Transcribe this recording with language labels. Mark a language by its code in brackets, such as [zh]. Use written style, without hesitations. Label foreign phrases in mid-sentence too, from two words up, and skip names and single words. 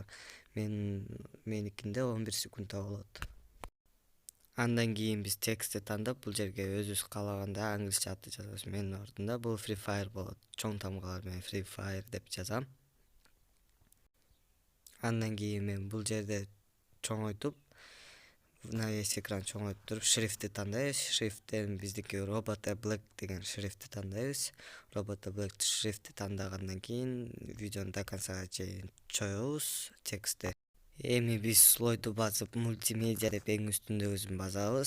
[ky] Меникинде 11 секундта болот. Андан кийин биз текстти тандап, бул жерге өзүбүз каалагандай англисче аты жазабыз. Менин ордунда бул Free Fire болот. Чоң тамгалар менен Free Fire деп жазам. Андан кийин мен бул жерде чоңойтуп, [ru] на весь экран [ky] чоңойтуп шрифтти тандайбыз. Шрифттен биздики Robota Black деген шрифтти тандайбыз. Robota Black шрифтти тандагандан кийин видеону до концага чейин чоебуз текстти. Эми биз слойду басып мультимедиа деп эң үстүндөгүсүн басабыз.